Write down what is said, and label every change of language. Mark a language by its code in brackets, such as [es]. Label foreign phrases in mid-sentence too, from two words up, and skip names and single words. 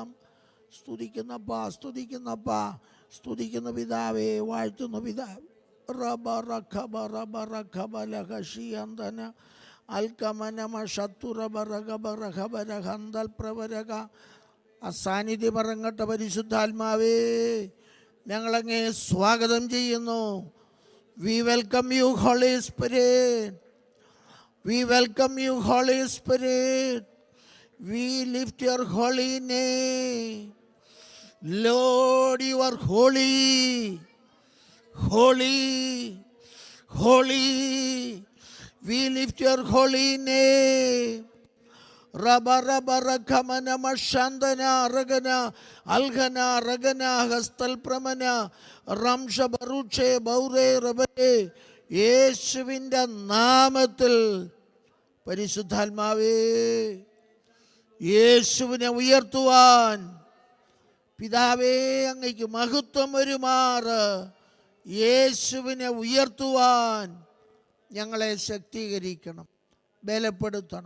[ml] സ്തുതിക്കുന്നപ്പാ, സ്തുതിക്കുന്നപ്പാ, സ്തുതിക്കുന്ന പിതാവേ, വാഴ്ത്തുന്ന പിതാവ്. റബ റഖബ റബ റഖബ ലഹഷിയന്തന അൽക്കമനമ ശത്തുറബ റഖബ റഖബ രഹന്തൽ പ്രവരക. അസാന്നിധ്യം ഇറങ്ങട്ടെ പരിശുദ്ധാത്മാവേ. ഞങ്ങളങ്ങേ സ്വാഗതം ചെയ്യുന്നു. [en] We welcome you Holy Spirit. We welcome you, Holy Spirit. We lift your holy name. Lord, you are holy, holy, holy. We lift your holy name. Rabba rabba rakamana mashandana ragana alghana ragana hastal pramana ramsha baruche baure rabbe. [ml] യേശുവിൻ്റെ നാമത്തിൽ പരിശുദ്ധാത്മാവേ, യേശുവിനെ ഉയർത്തുവാൻ പിതാവേ അങ്ങയ്ക്ക് മഹത്വം വരുമാറ് യേശുവിനെ ഉയർത്തുവാൻ ഞങ്ങളെ ശക്തീകരിക്കണം, ബലപ്പെടുത്തണം.